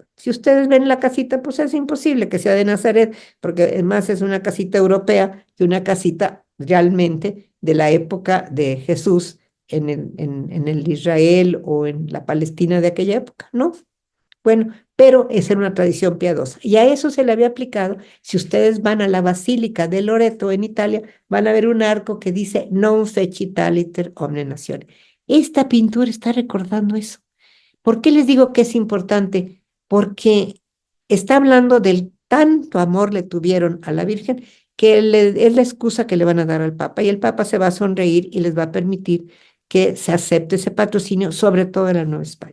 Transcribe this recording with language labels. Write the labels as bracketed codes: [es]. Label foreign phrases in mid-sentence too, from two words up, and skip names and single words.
[es] Si ustedes ven la casita, pues es imposible que sea de Nazaret, porque además es una casita europea y una casita realmente de la época de Jesús en el Israel o en la Palestina de aquella época, ¿no? Bueno, pero esa era una tradición piadosa. Y a eso se le había aplicado. Si ustedes van a la Basílica de Loreto en Italia, van a ver un arco que dice [la] Non fecit aliter omne natione. [es] Esta pintura está recordando eso. ¿Por qué les digo que es importante? Porque está hablando del tanto amor le tuvieron a la Virgen que es la excusa que le van a dar al Papa. Y el Papa se va a sonreír y les va a permitir que se acepte ese patrocinio, sobre todo en la Nueva España.